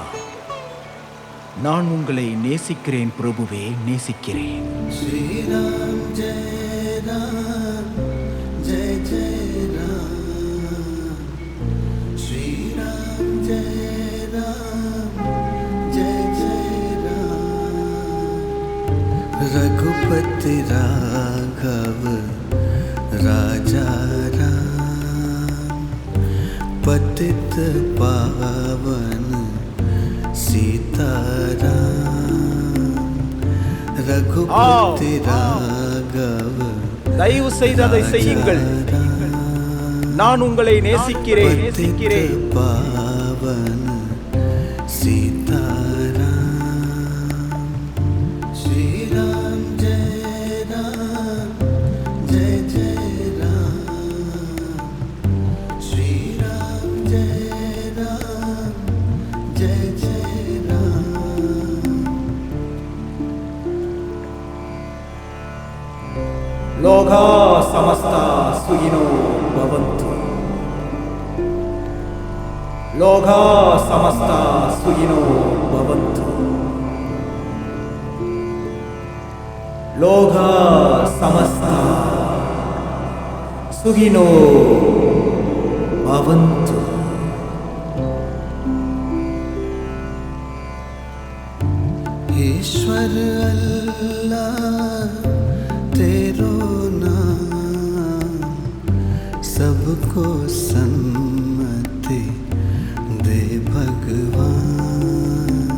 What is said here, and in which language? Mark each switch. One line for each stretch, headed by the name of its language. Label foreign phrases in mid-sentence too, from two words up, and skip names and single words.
Tamil: நான் உங்களை நேசிக்கிறேன் பிரபுவே, நேசிக்கிறேன்.
Hindi: श्रीराम जय राम, जय जय राम. श्रीराम जय राम, जय जय राम. रघुपति राघव राजा राम, पतित पावन सीताराम. रघुपति राघव
Tamil: தயவு செய்து அதை செய்யுங்கள். நான் உங்களை நேசிக்கிறேன், நேசிக்கிறேன்.
Hindi: पावन सीताराम. श्रीराम जय राम, जय जय राम. श्रीराम जय राम, जय जय राम.
Sanskrit: लोका समस्ता सुखिनो भवन्तु. लोका समस्ता सुखिनो भवन्तु. लोका समस्ता सुखिनो भवन्तु.
Hindi: ईश्वर अल्लाह तेरो नाम, सबको सन्मति दे भगवान.